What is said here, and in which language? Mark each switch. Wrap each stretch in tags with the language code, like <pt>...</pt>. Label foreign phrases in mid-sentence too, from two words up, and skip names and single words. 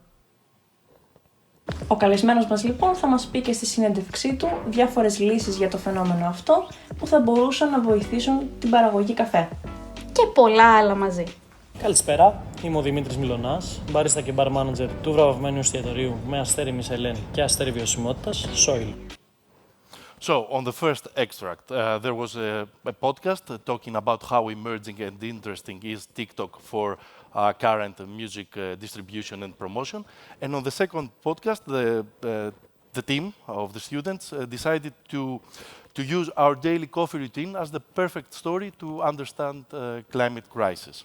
<el>Ο καλεσμένος μας λοιπόν θα μας πει και στη συνέντευξή του διάφορες λύσεις για το φαινόμενο αυτό που θα μπορούσαν να βοηθήσουν την παραγωγή καφέ. Και πολλά άλλα μαζί. Καλησπέρα, είμαι ο Δημήτρης Μιλωνάς, μπαρίστα και</el> <en>bar manager</en> <el>του βραβευμένου εστιατορίου με αστέρι Μισελέν και αστέρι βιωσιμότητας, Soil.</el> <en>So, on the first extract, there was a podcast talking about how emerging and interesting is TikTok for current music distribution and promotion. And on the second podcast, the team of the students decided to use our daily coffee routine as the perfect story to understand climate crisis.</en>